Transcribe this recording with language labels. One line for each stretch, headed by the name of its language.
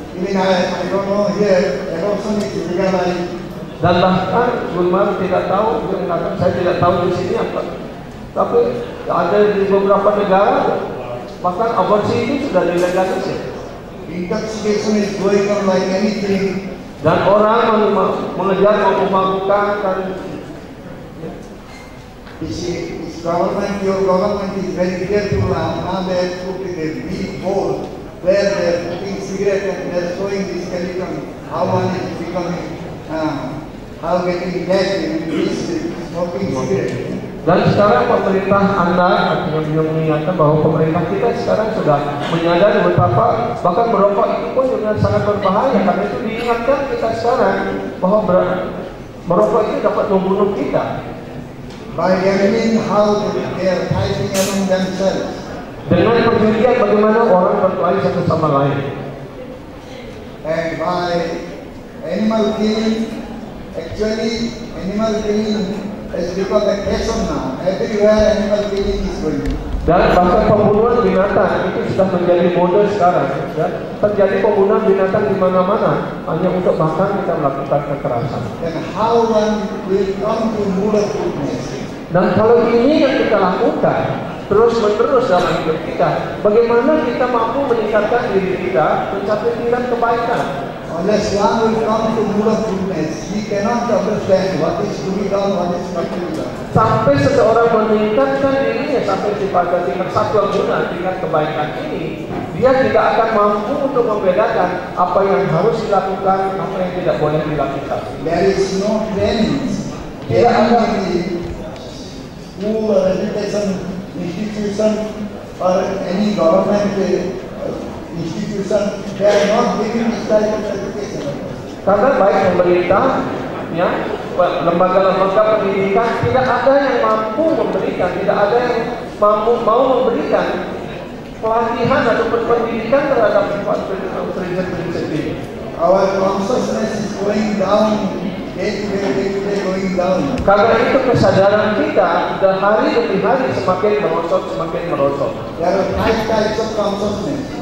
English: Even I don't know here, adoption is legalized.
Indonesian: Dan bahkan Gulmar tidak tahu, dia mengatakan saya tidak tahu di sini apa. Tapi ada di beberapa negara, bahkan aborsi itu sudah dilegalisir.
English: Intoxication is going on like anything.
Indonesian: Dan orang mengejar mabuk-mabukan dan
English: this government, your government is very careful now. They have put in a big board where they are putting cigarette and they are showing the skeleton, how one is becoming, how getting dead in this smoking cigarette.
Indonesian: Dan sekarang pemerintah Anda, artinya beliau mengingatkan bahwa pemerintah kita sekarang sudah menyadari betapa bahkan merokok itu pun juga sangat berbahaya. Karena itu diingatkan kita sekarang bahwa merokok itu dapat membunuh kita.
English: By gambling, how they are fighting among themselves.
Indonesian: Dengan perjudian bagaimana orang berkelahi satu sama lain.
English: And by animal killing, actually animal killing has become a fashion now. Everywhere animal killing is going.
Indonesian: Dan bahkan pembunuhan binatang itu sudah menjadi mode sekarang. Ya. Terjadi pembunuhan binatang di mana-mana hanya untuk makan kita melakukan kekerasan.
English: Then how one will come to mood of goodness?
Indonesian: Dan kalau ini yang kita lakukan terus-menerus dalam hidup kita, bagaimana kita mampu meningkatkan diri kita mencapai tingkat kebaikan?
English: Unless one will come to mood of goodness, he cannot understand what is to be done, what is not to be done.
Indonesian: Sampai seseorang meningkatkan dirinya sampai pada tingkat satu guna, tingkat kebaikan ini, dia tidak akan mampu untuk membedakan apa yang harus dilakukan, apa yang tidak boleh dilakukan.
English: There is no training.
Indonesian: Tidak ada
English: school or education institution or any government institution, they are not giving this type of education.
Indonesian: Karena baik pemerintah, ya, lembaga-lembaga pendidikan tidak ada yang mampu memberikan, tidak ada yang mau memberikan pelatihan ataupun pendidikan terhadap prinsip-prinsip ini.
English: Our consciousness is going down, day to day going down.
Indonesian: Karena itu kesadaran kita hari demi hari semakin merosot, semakin merosot.
English: There are 5 types of consciousness.